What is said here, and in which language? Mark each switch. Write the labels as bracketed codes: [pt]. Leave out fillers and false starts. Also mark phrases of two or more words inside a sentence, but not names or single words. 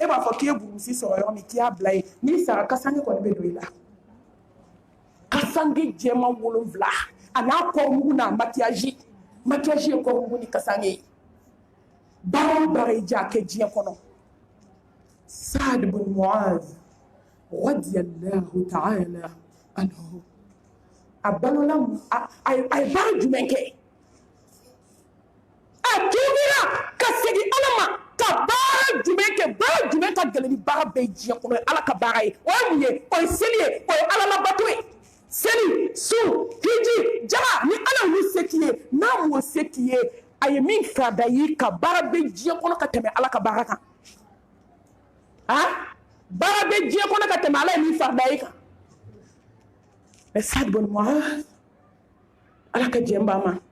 [bm] b'a fɔ k'e ye burusi sɔrɔ yɔrɔ min k'i y'a bila ye n'i sara kasange kɔni bɛ don i la kasange jɛman 7 a n'a kɔrɔmugu n'a makiyaji ye kɔrɔmugu ni kasange ye baara o baara i jɛ a kɛ diɲɛ kɔnɔ Saad bin Mu'adh [ar] رضي الله تعالى عنه [bm] a balola a ye baara jumɛn kɛ a tuubira ka segin Ala ma ka baara jumɛn kɛ baara jumɛn ka gɛlɛn ni baara bɛɛ ye diɲɛ kɔnɔ Ala ka baara ye o ye mun ye o ye seli ye o ye Ala labato ye seli su hiji jara ni Ala y'u se k'i ye n'a m'o se k'i ye a ye min farada ye ka baara bɛɛ diɲɛ kɔnɔ ka tɛmɛ Ala ka baara kan baara bɛɛ diɲɛ kɔnɔ ka tɛmɛ Ala ye min farada ye kan mais Saad bin Mu'adh Ala ka jɛn b'a ma